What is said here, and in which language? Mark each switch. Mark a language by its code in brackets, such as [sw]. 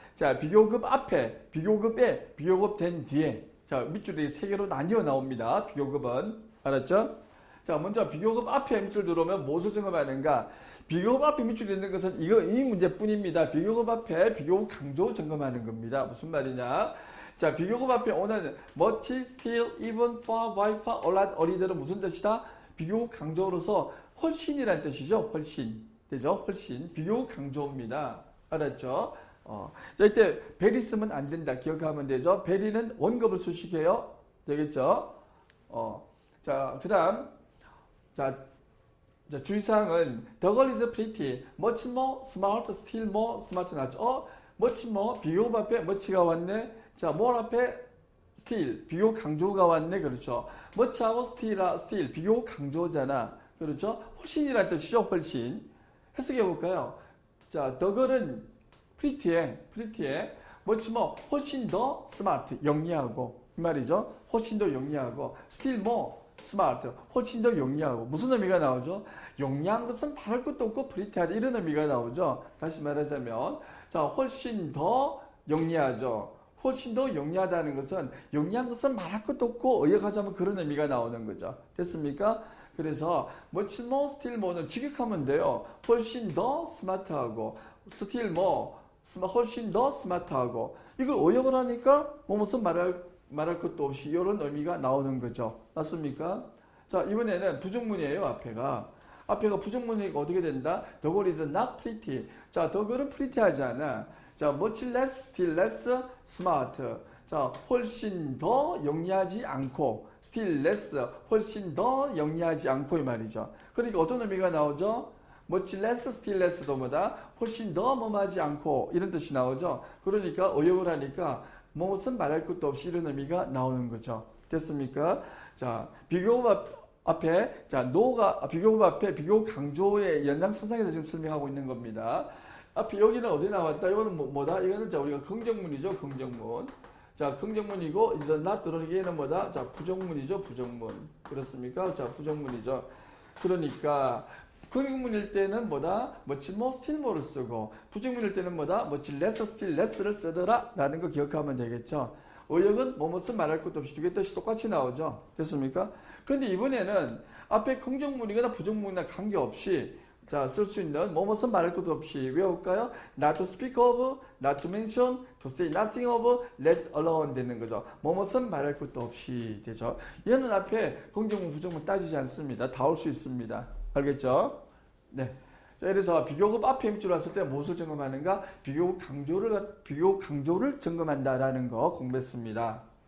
[ko] 자, 비교급 앞에, 비교급에, 비교급 된 뒤에. 자, 밑줄이 세 개로 나뉘어 나옵니다. 비교급은. 알았죠? 자, 먼저 비교급 앞에 밑줄 들어오면 무엇을 점검하는가? 비교급 앞에 밑줄이 있는 것은 이 문제뿐입니다. 비교급 앞에 비교급 강조 점검하는 겁니다. 무슨 말이냐? 자, 비교급 앞에 오는 much, still, even, far, by far, a lot, 어리들은 무슨 뜻이다? 비교급 강조로서 훨씬이라는 뜻이죠. 훨씬. 되죠? 훨씬. 비교급 강조입니다. 알았죠? 자, 이때 very 쓰면 안 된다. 기억하면 되죠? very는 원급을 수식해요. 되겠죠? 자, 그 다음. 자, 주의사항은 [en] the girl is pretty, much more smart, still more smart 나죠? [ko] much more, 비교급 앞에 much가 왔네. 자, more 앞에 still, 비교급 강조가 왔네. 그렇죠? much하고 still, 비교급 강조잖아. 그렇죠? 훨씬이라는 뜻이죠. 훨씬. 해석해 볼까요? [en] 자, the girl은 pretty에, much more, [ko] 훨씬 더 [en] smart, [ko] 영리하고. 이 말이죠? 훨씬 더 영리하고. still more smart, 훨씬 더 영리하고. 무슨 의미가 나오죠? 영리한 것은 말할 것도 없고 프리티하다 이런 의미가 나오죠. 다시 말하자면 자, 훨씬 더 영리하죠. 훨씬 더 영리하다는 것은 영리한 것은 말할 것도 없고 의역하자면 그런 의미가 나오는 거죠. 됐습니까? 그래서 much more, still more는 직역하면 돼요. 훨씬 더 스마트하고, still more, 훨씬 더 스마트하고. 이걸 어역을 하니까 무슨 말할 것도 없이 이런 의미가 나오는 거죠. 맞습니까? 자, 이번에는 부정문이에요. 앞에가 부정문이니까 어떻게 된다? [en] The girl is not pretty. 자, the girl은 [ko] pretty하지 않아. [en] 자, much less, still less smart. [ko] 자, 훨씬 더 영리하지 않고, still less, 훨씬 더 영리하지 않고 이 말이죠. 그러니까 어떤 의미가 나오죠? much less, still less도 뭐다? 훨씬 더 뭐하지 않고 이런 뜻이 나오죠. 그러니까 어역을 하니까 무슨 말할 것도 없이 이런 의미가 나오는 거죠. 됐습니까? 자, 비교급 앞에, 자, 비교급 앞에 비교급 강조의 연장선상에서 지금 설명하고 있는 겁니다. 앞에 여기는 어디 나왔다? 이거는 뭐다? 이거는 자, 우리가 긍정문이죠. 긍정문. 자, 긍정문이고, 이제 not 들어오는 얘는 뭐다? 자, 부정문이죠. 부정문. 그렇습니까? 자, 부정문이죠. 그러니까, 긍정문일 때는 뭐다? much more, still more를 쓰고, 부정문일 때는 뭐다? much less, still less를 쓰더라. 라는 거 기억하면 되겠죠. 어역은 무슨 말할 것도 없이 두 개 뜻이 똑같이 나오죠. 됐습니까? 근데 이번에는 앞에 긍정문이거나 부정문이나 관계없이 자, 쓸 수 있는 무슨 말할 것도 없이 외울까요? [en] Not to speak of, not to mention, to say nothing of, let alone 되는 거죠. [ko] 무슨 말할 것도 없이 되죠. 얘는 앞에 긍정문, 부정문 따지지 않습니다. 다 올 수 있습니다. 알겠죠? 네. 자, 그래서 비교급 앞에 밑줄 왔을 때 무엇을 점검하는가? 비교급 강조를 점검한다라는 거 공부했습니다.